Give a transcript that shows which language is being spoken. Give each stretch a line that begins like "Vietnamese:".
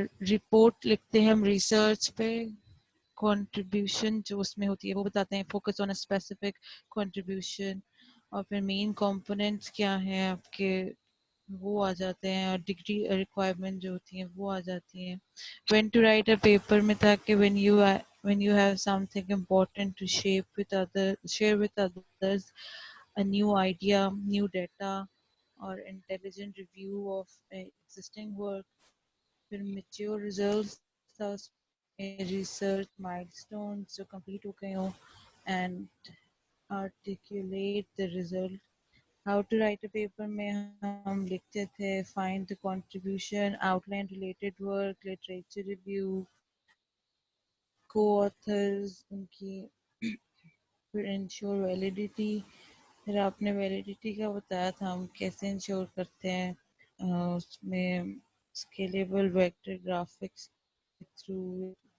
Urdu: Report لکھتے ہیں ہم ریسرچ پہ, کنٹریبیوشن جو اس میں ہوتی ہے وہ بتاتے ہیں,
English: focus on a specific contribution,
Urdu: اور پھر مین کمپوننٹس کیا ہیں آپ کے وہ آ جاتے ہیں, اور ڈگری ریکوائرمنٹ جو ہوتی ہیں وہ آ جاتی ہیں.
English: when to write a paper
Urdu: میں تھا کہ
English: when you have something important to share with others, a new idea, new data, or intelligent review of existing work.
Urdu: پھر
English: mature results
Urdu: تھا اس میں,
English: research milestones جو complete
Urdu: ہو گئے ہوں,
English: and articulate the result. How to write a paper
Urdu: میں ہم لکھتے تھے
English: find the contribution, outline related work, literature review, co-authors
Urdu: ان کی, پھر
English: ensure validity.
Urdu: پھر آپ نے ویلیڈیٹی کا بتایا تھا ہم کیسے انشور کرتے ہیں, اس میں اسکیلیبل ویکٹر گرافکس تھرو.